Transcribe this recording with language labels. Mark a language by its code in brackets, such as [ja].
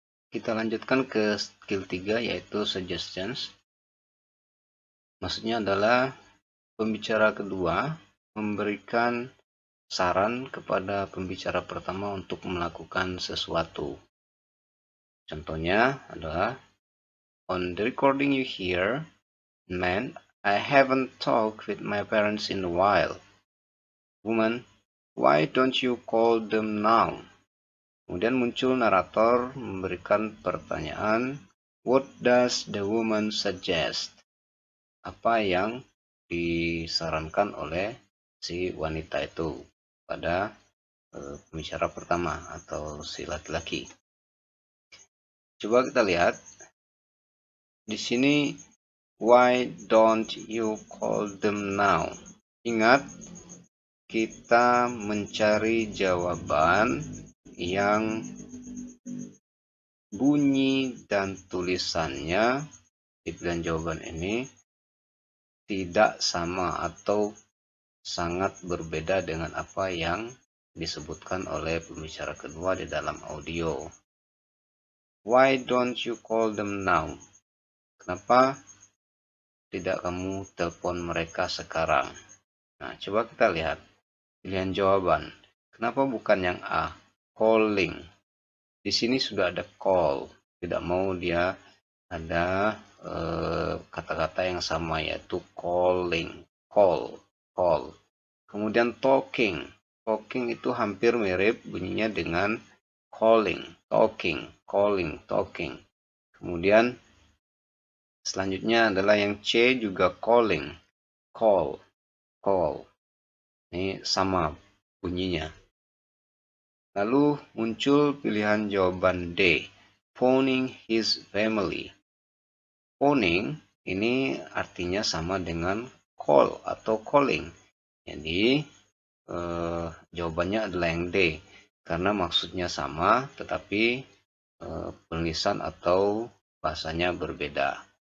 [id] Kita lanjutkan ke skill 3, yaitu suggestions. Maksudnya adalah pembicara kedua memberikan saran kepada pembicara pertama untuk melakukan sesuatu. Contohnya adalah, [en] on the recording you hear, man, I haven't talked with my parents in a while. Woman, why don't you call them now? [id] Kemudian muncul narator memberikan pertanyaan, [en] what does the woman suggest? [id] Apa yang disarankan oleh si wanita itu pada pembicara pertama atau si laki-laki. Coba kita lihat di sini, [en] why don't you call them now? [id] Ingat, kita mencari jawaban yang bunyi dan tulisannya di pilihan jawaban ini tidak sama atau sangat berbeda dengan apa yang disebutkan oleh pembicara kedua di dalam audio. [en] Why don't you call them now? [id] Kenapa tidak kamu telepon mereka sekarang? Nah, coba kita lihat pilihan jawaban. Kenapa bukan yang A, calling? Di sini sudah ada call, tidak mau dia ada kata-kata yang sama, yaitu calling, call. Kemudian talking itu hampir mirip bunyinya dengan calling, talking, calling, talking. Kemudian selanjutnya adalah yang C, juga calling, call. Ini sama bunyinya. Lalu muncul pilihan jawaban D, [en] phoning his family. [id] Phoning ini artinya sama dengan call atau calling. Jadi jawabannya adalah yang D, karena maksudnya sama tetapi penulisan atau bahasanya berbeda.